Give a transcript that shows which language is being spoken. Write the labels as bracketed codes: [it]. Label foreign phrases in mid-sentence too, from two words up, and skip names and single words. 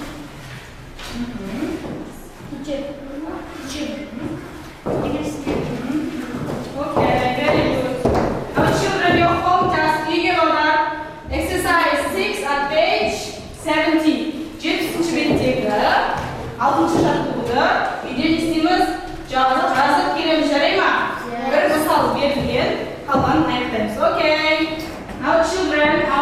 [en] Okay, very good. Now, children, your home task, figure order, exercise 6 at page 70. [kk] 70 беттегі 6-шы жаттығуды үйден істейміз, жазып келеміз, жарай ма? Бір мысал берілген, қалғанын аяқтаймыз. [en] Okay. Now, children,